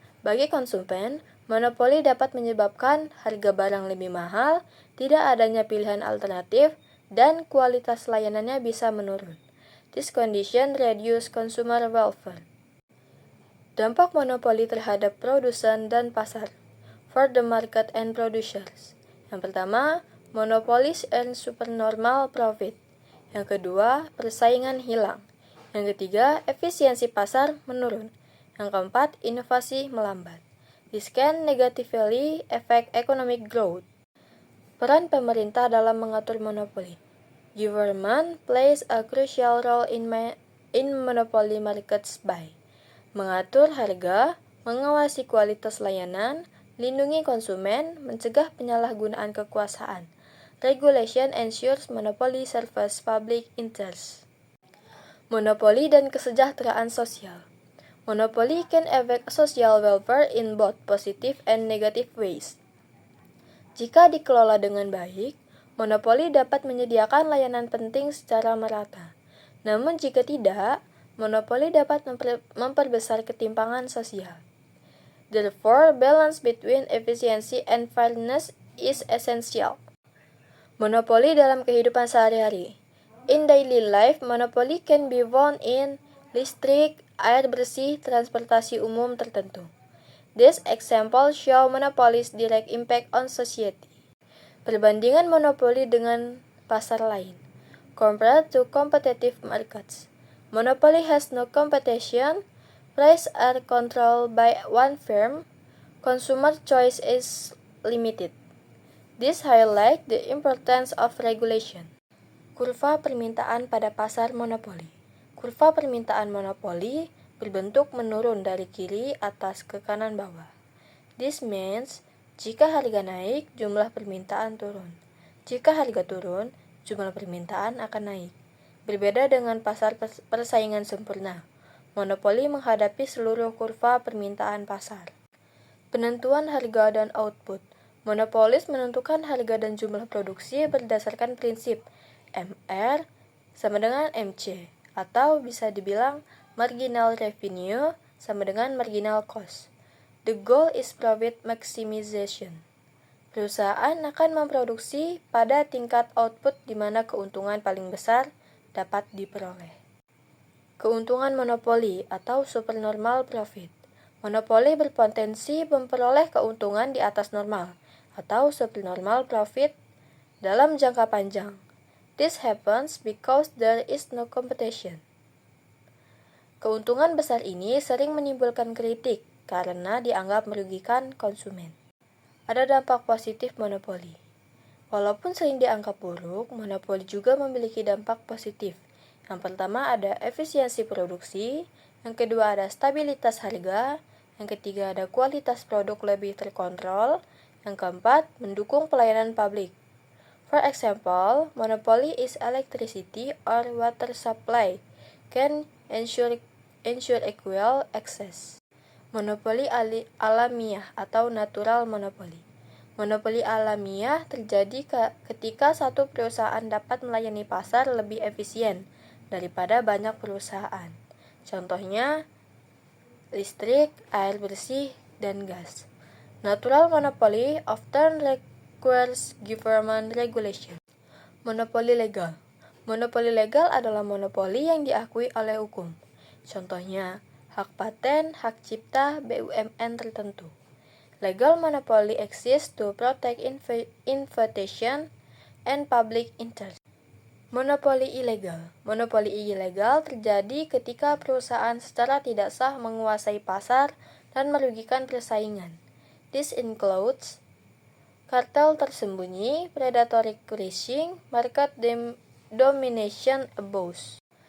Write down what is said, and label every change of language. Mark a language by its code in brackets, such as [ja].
[id] Bagi konsumen, monopoli dapat menyebabkan harga barang lebih mahal, tidak adanya pilihan alternatif, dan kualitas layanannya bisa menurun. [en] This condition reduce consumer welfare. [id] Dampak monopoli terhadap produsen dan pasar. [en] For the market and producers. [id] Yang pertama, [en] monopolies earn supernormal profit. [id] Yang kedua, persaingan hilang. Yang ketiga, efisiensi pasar menurun. Yang keempat, inovasi melambat. [en] This can negatively affect economic growth. [id] Peran pemerintah dalam mengatur monopoli. [en] Government plays a crucial role in monopoly markets by [id] mengatur harga, mengawasi kualitas layanan, lindungi konsumen, mencegah penyalahgunaan kekuasaan. [en] Regulation ensures monopoly serves public interest. [id] Monopoli dan kesejahteraan sosial. [en] Monopoly can affect social welfare in both positive and negative ways. [id] Jika dikelola dengan baik, monopoli dapat menyediakan layanan penting secara merata. Namun jika tidak, monopoli dapat memperbesar ketimpangan sosial. [en] Therefore, balance between efficiency and fairness is essential. [id] Monopoli dalam kehidupan sehari-hari. [en] In daily life, monopoly can be found in [id] listrik, air bersih, transportasi umum tertentu. [en] This example show monopoly's direct impact on society. [id] Perbandingan monopoli dengan pasar lain. [en] Compared to competitive markets. Monopoly has no competition, prices are controlled by one firm, consumer choice is limited. This highlights the importance of regulation. [id] Kurva permintaan pada pasar monopoli. Kurva permintaan monopoli berbentuk menurun dari kiri atas ke kanan bawah. [en] This means, [id] jika harga naik, jumlah permintaan turun. Jika harga turun, jumlah permintaan akan naik. Berbeda dengan pasar persaingan sempurna, monopoli menghadapi seluruh kurva permintaan pasar. Penentuan harga dan output. Monopolis menentukan harga dan jumlah produksi berdasarkan prinsip MR sama dengan MC, atau bisa dibilang marginal revenue sama dengan marginal cost. [en] The goal is profit maximization. [id] Perusahaan akan memproduksi pada tingkat output di mana keuntungan paling besar dapat diperoleh. Keuntungan monopoli atau supernormal profit. Monopoli berpotensi memperoleh keuntungan di atas normal atau supernormal profit dalam jangka panjang. [en] This happens because there is no competition. [id] Keuntungan besar ini sering menimbulkan kritik karena dianggap merugikan konsumen. Ada dampak positif monopoli. Walaupun sering dianggap buruk, monopoli juga memiliki dampak positif. Yang pertama ada efisiensi produksi, yang kedua ada stabilitas harga, yang ketiga ada kualitas produk lebih terkontrol, yang keempat mendukung pelayanan publik. [en] For example, monopoly is electricity or water supply can ensure equal access. [id] Monopoli alamiah atau natural monopoly. Monopoli alamiah terjadi ketika satu perusahaan dapat melayani pasar lebih efisien daripada banyak perusahaan. Contohnya, listrik, air bersih, dan gas. [en] Natural monopoly often requires government regulation. [id] Monopoli legal. Monopoli legal adalah monopoli yang diakui oleh hukum. Contohnya, hak paten, hak cipta, BUMN tertentu. [en] Legal monopoly exists to protect invitation and public interest. [id] Monopoli ilegal. Monopoli ilegal terjadi ketika perusahaan secara tidak sah menguasai pasar dan merugikan persaingan. [en] This includes [id] kartel tersembunyi, [en] predatory pricing, market domination abuse.